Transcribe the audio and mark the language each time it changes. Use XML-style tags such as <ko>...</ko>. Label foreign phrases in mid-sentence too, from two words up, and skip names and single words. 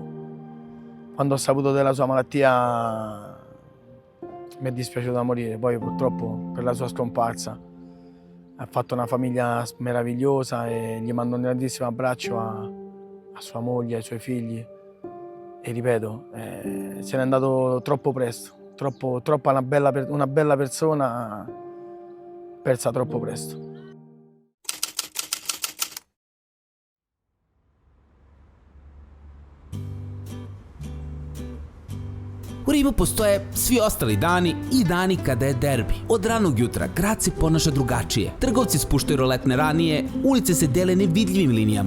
<it>Quando ho saputo della sua malattia mi è dispiaciuto da morire, poi purtroppo per la sua scomparsa ha fatto una famiglia meravigliosa, e gli mando un grandissimo abbraccio a sua moglie, ai suoi figli, e ripeto, se n'è andato troppo presto, troppo una bella persona persa troppo presto.</it> <sr>U Rimu postoje svi ostali dani i dani kada je derbi. Od ranog jutra grad se ponaša drugačije. Trgovci spuštaju roletne ranije, ulice se dele nevidljivim linijama.</sr>